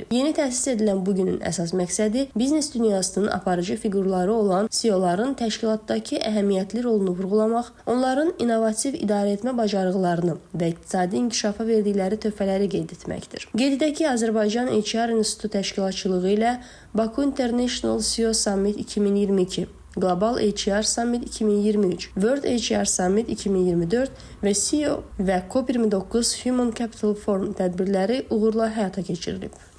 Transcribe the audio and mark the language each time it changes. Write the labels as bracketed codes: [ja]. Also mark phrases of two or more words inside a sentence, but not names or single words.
[az] Yeni təsis edilən bu günün əsas məqsədi biznes dünyasının aparıcı fiqurları olan CEO-ların təşkilatdakı əhəmiyyətli rolunu vurğulamaq, onların innovativ idarəetmə bacarıqlarını və iqtisadi inkişafa verdikləri töhfələri qeyd etməkdir. Qeyd edək ki, Azərbaycan HR İnstitutu təşkilatçılığı ilə Baku International CEO Summit 2022, Global HR Summit 2023, World HR Summit 2024 və CEO və COP29 Human Capital Forum tədbirləri uğurla həyata keçirilib.